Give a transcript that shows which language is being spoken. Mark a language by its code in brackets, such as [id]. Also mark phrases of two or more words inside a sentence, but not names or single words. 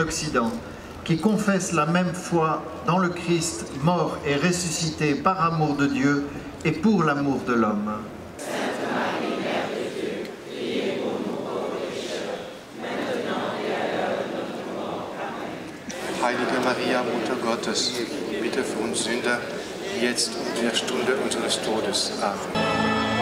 [fr] Occident, qui confessent la même foi dans le Christ mort et ressuscité par amour de Dieu et pour l'amour de l'homme. Sainte Marie, Mère de Dieu, priez pour nous pauvres pécheurs, maintenant et à l'heure de notre mort. Amen. [de] Heilige Maria, Mutter Gottes, bitte für uns Sünder, jetzt und in der Stunde unseres Todes. Amen.